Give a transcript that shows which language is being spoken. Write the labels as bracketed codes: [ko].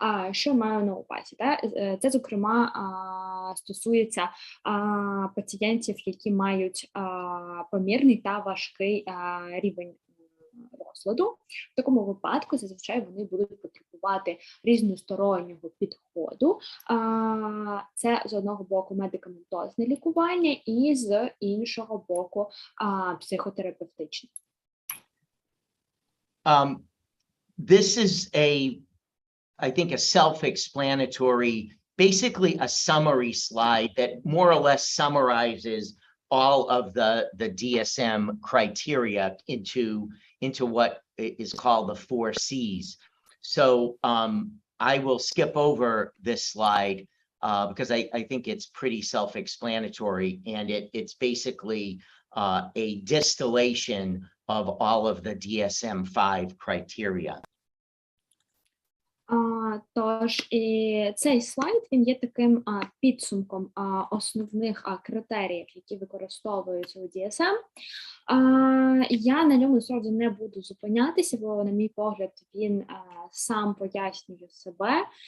[uk] Що маю на увазі? Це, зокрема, стосується пацієнтів, які мають помірний та важкий рівень розладу. В такому випадку зазвичай вони будуть потребувати різностороннього підходу. Це з одного боку медикаментозне лікування і з іншого боку психотерапевтичне. [en] This is I think a self-explanatory, basically a summary slide that more or less summarizes all of the DSM criteria into what is called the 4 C's. So I will skip over this slide because I think it's pretty self-explanatory, and it's basically a distillation of all of the DSM-5 criteria. [uk] Тож, цей слайд, він є таким підсумком основних критеріїв, які використовуються у DSM. Я на ньому зразу не буду зупинятися, бо, на мій погляд, він сам пояснює себе.